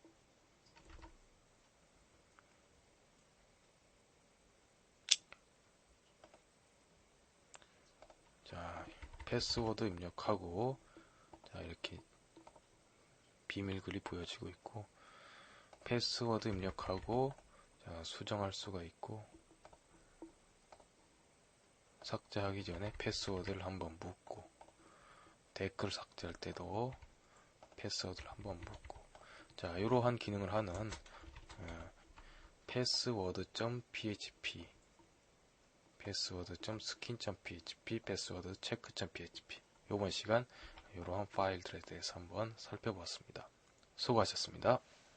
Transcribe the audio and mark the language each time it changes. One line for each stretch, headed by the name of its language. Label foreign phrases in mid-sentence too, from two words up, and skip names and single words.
Korean: 자, 패스워드 입력하고, 자, 이렇게 비밀글이 보여지고 있고, 패스워드 입력하고, 자, 수정할 수가 있고, 삭제하기 전에 패스워드를 한번 묻고, 댓글 삭제할 때도 패스워드를 한번 묻고, 자, 이러한 기능을 하는 password.php, password.skin.php, password.check.php. 이번 시간 이러한 파일들에 대해서 한번 살펴봤습니다. 수고하셨습니다.